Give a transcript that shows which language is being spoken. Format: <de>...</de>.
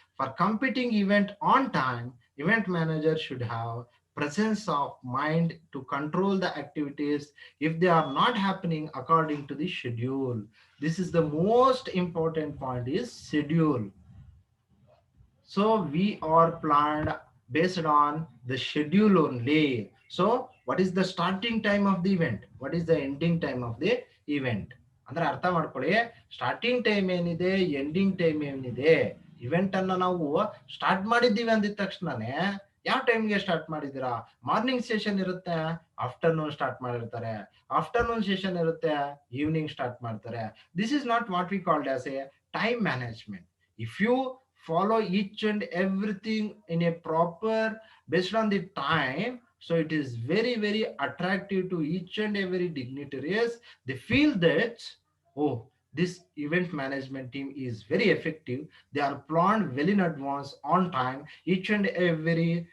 <en>For completing event on time, event manager should have presence of mind to control the activities if they are not happening according to the schedule. This is the most important point, is schedule. So we are planned based on the schedule only. So what is the starting time of the event, what is the ending time of the event?</en> <kn>ಅಂದ್ರೆ ಅರ್ಥ ಮಾಡ್ಕೊಳ್ಳಿ. Starting time ಏನಿದೆ, ending time ಏನಿದೆ, event ಅನ್ನ ನಾವು start ಮಾಡಿದ್ದೀವಿ ಅಂದಿದ ತಕ್ಷಣನೇ ಯಾವ ಟೈಮ್ಗೆ ಸ್ಟಾರ್ಟ್ ಮಾಡಿದ್ದೀರಾ? ಮಾರ್ನಿಂಗ್ ಸೆಷನ್ ಇರುತ್ತೆ, ಆಫ್ಟರ್ನೂನ್ ಸ್ಟಾರ್ಟ್ ಮಾಡಿರ್ತಾರೆ. ಆಫ್ಟರ್ನೂನ್ ಸೆಷನ್ ಇರುತ್ತೆ, ಈವ್ನಿಂಗ್ ಸ್ಟಾರ್ಟ್ ಮಾಡ್ತಾರೆ.</kn> <en>This is not what we called as a time management. If you follow each and everything in a proper based on the time, so it is very, very attractive to each and every dignitaries. They feel that, oh, this event management team is very effective. They are planned well in advance, on time. Each and every</en>